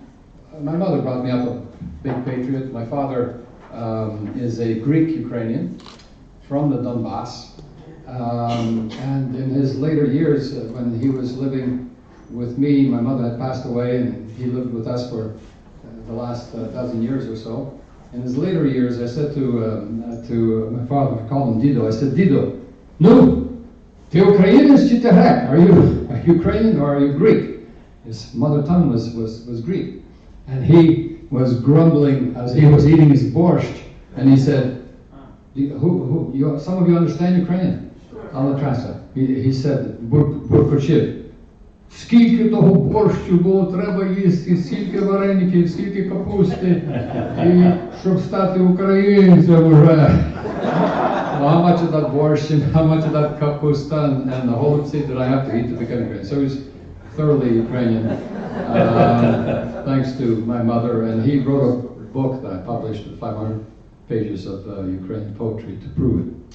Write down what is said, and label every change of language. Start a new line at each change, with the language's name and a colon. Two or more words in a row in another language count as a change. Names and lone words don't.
English: My mother brought me up a big patriot. My father is a Greek Ukrainian from the Donbas, and in his later years, when he was living with me, my mother had passed away, and he lived with us for the last dozen years or so. In his later years, I said to my father, I called him Dido. I said, Dido, no, ты Ukrainian
Ukrainian: чи ти
English: Grek? Are you Ukrainian or are you Greek? His mother tongue was Greek, and he was grumbling as he was eating his borscht, and he said, some of you understand Ukrainian? I'll translate. He said,
Ukrainian: Буркочив, скільки того борщу було треба їсти, скільки вареників, скільки капусти, і щоб стати українцем уже.
English: how much of that borscht and how much of that kapusta and the whole seed that I have to eat to become Ukrainian. So he's thoroughly Ukrainian, thanks to my mother. And he wrote a book that I published with 500 pages of Ukrainian poetry to prove it.